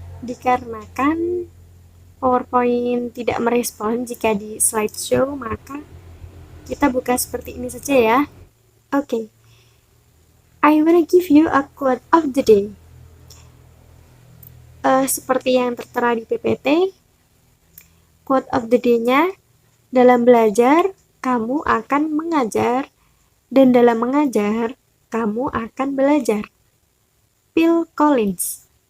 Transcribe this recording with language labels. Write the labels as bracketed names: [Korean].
[Indonesian] Dikarenakan PowerPoint tidak merespon jika di slideshow, maka kita buka seperti ini saja ya. [English] Okay, I wanna give you a quote of the day. [Indonesian] Seperti yang tertera di PPT, quote of the day-nya, dalam belajar, kamu akan mengajar, dan dalam mengajar, kamu akan belajar. Phil Collins.